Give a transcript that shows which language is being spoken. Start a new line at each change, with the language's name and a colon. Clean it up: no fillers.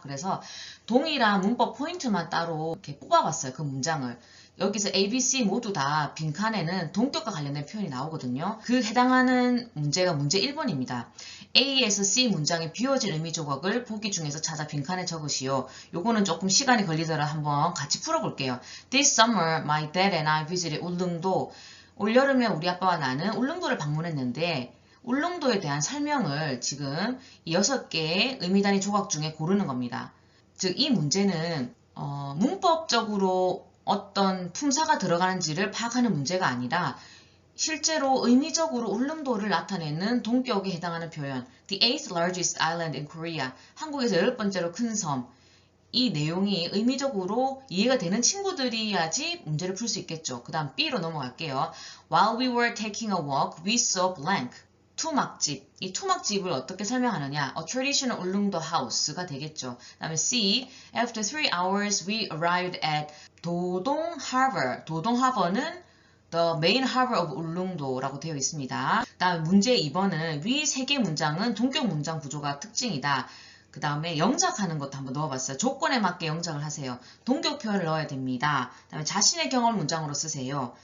Korean: 그래서 동일한 문법 포인트만 따로 이렇게 뽑아봤어요. 그 문장을. 여기서 A, B, C 모두 다 빈칸에는 동격과 관련된 표현이 나오거든요. 그 해당하는 문제가 문제 1번입니다. A에서 C 문장의 비워진 의미 조각을 보기 중에서 찾아 빈칸에 적으시오. 요거는 조금 시간이 걸리더라 한번 같이 풀어볼게요.
English: This summer, my dad and I visited 울릉도.
Korean: 올여름에 우리 아빠와 나는 울릉도를 방문했는데 울릉도에 대한 설명을 지금 이 6개의 의미 단위 조각 중에 고르는 겁니다. 즉 이 문제는 문법적으로 어떤 품사가 들어가는지를 파악하는 문제가 아니라 실제로 의미적으로 울릉도를 나타내는 동격에 해당하는 표현
English: The 8th largest island in Korea,
Korean: 한국에서 10번째로 큰 섬. 이 내용이 의미적으로 이해가 되는 친구들이야지 문제를 풀 수 있겠죠. 그 다음 B로 넘어갈게요.
English: While we were taking a walk, we saw blank.
Korean: 투막집. 이 투막집을 어떻게 설명하느냐?
English: A traditional 울릉도 house
Korean: 가 되겠죠. 그 다음에 C.
English: After 3 hours, we arrived at 도동 harbor.
Korean: 도동 하버는
English: The main harbor of
Korean: 울릉도라고 되어 있습니다. 그 다음 문제 2번은 위 3개 문장은 동격 문장 구조가 특징이다. 그 다음에 영작하는 것도 한번 넣어봤어요. 조건에 맞게 영작을 하세요. 동격 표현을 넣어야 됩니다. 그 다음에 자신의 경험 문장으로 쓰세요.